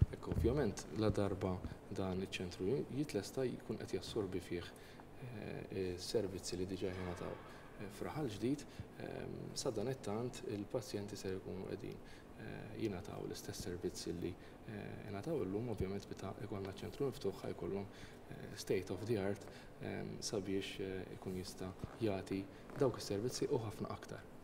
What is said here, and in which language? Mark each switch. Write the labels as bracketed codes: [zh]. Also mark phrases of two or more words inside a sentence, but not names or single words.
[mt] Ekk ovvjament la darba dan iċ-ċentru jitlesta jkun qed jassorbi fih is-servizzi li diġà jingħataw f'Raħal ġdid sa dan it-tant il-pazjenti se jkunu qegħdin jingħataw l-istess servizzi li jingħataw illum ovvjament meta jkollna ċentru miftuħ ħajkollhom [en] state of the art [mt] sabiex ikun jista' jagħti dawk is-servizzi u ħafna aktar.